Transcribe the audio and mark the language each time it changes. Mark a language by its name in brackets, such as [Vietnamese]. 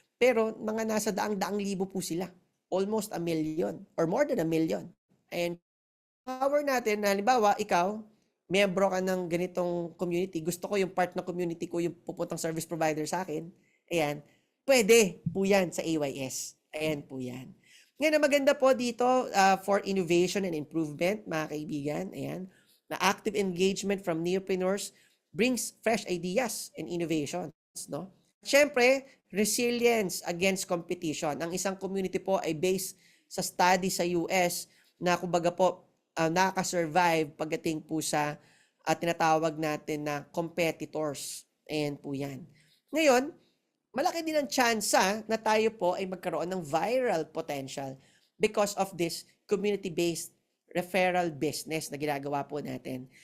[Filipino] Pero mga nasa daang-daang libo po sila. [English] Almost 1 million or more than 1 million. [Filipino] And power natin na halimbawa, ikaw, miyembro ka ng ganitong community, gusto ko yung part ng community ko yung pupuntang service provider sa akin, ayan, pwede po yan sa AYS. Ayan po yan. Ngayon, maganda po dito [English] for innovation and improvement, mga kaibigan, ayan, na active engagement from neopreneurs brings fresh ideas and innovations, no? Siyempre, resilience against competition. [Filipino] Ang isang community po ay based sa study sa US na kumbaga po nakaka-survive pagdating po sa tinatawag natin na competitors. Ayan po yan. Ngayon, malaki din ang tsansa na tayo po ay magkaroon ng viral potential [English] because of this community-based referral business [Filipino] na ginagawa po natin.